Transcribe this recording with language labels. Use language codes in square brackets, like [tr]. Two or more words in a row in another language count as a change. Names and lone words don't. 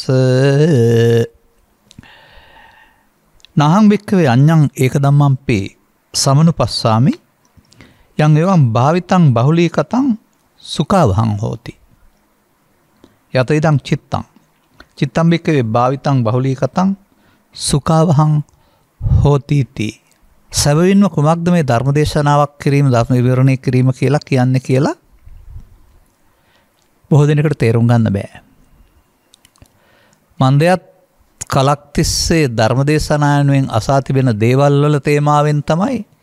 [pi] නහං භික්ඛවේ අඤ්ඤං ඒක ධම්මංපි සමනුපස්සාමි යං එවං භාවිතං බහුලීකතං සුඛවහං හෝති යත ඉදං චිත්තං භික්ඛවේ භාවිතං බහුලීකතං සුඛවහං හෝති ති [si] සැබවින්ම කුමක්ද මේ ධර්මදේශනාවක් කිරීම ධර්ම විවරණය කිරීම කියලා කියන්නේ කියලා බොහෝ දෙනෙකුට තේරුම් ගන්න බෑ මන්දයත් කලක් තිස්සේ ධර්මදේශනායනුවෙන් අසා තිබෙන දේවල් වල තේමාවෙන් තමයි